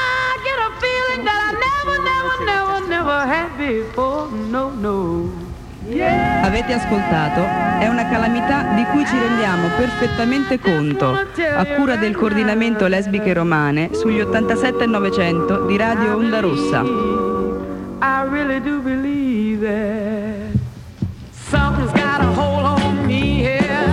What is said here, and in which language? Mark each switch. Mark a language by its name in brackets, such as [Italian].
[English] I get a feeling that I never, never, never, never had before. No, no. [Italian] Yeah. Avete ascoltato? È una calamità di cui ci rendiamo perfettamente conto, a cura del coordinamento lesbiche romane sugli 87.900 di Radio Onda Rossa. [English] I really do believe that something's got a hold on me here.